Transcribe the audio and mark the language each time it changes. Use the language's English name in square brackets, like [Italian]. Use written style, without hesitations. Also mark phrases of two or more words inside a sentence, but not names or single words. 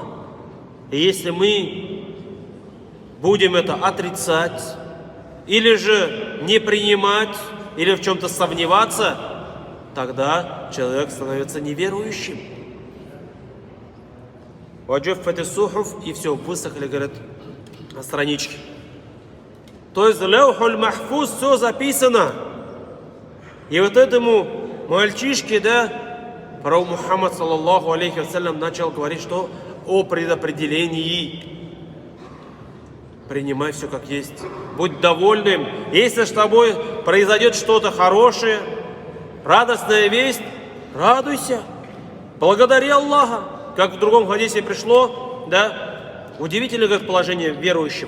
[Russian] И если мы будем это отрицать, или же не принимать, или в чем-то сомневаться, тогда человек становится неверующим. [Arabic] وجفت الصحف, [Russian] и все, высохли, говорят, на страничке. То есть Лаухуль Махфуз, все записано. И вот этому мальчишке, да, пророк Мухаммад, [Arabic] صلى الله عليه وسلم, [Russian] начал говорить, что о предопределении. Принимай все как есть. Будь довольным. Если с тобой произойдет что-то хорошее, радостная весть, радуйся. Благодари Аллаха. Как в другом хадисе пришло, да, удивительное, говорит, положение верующего.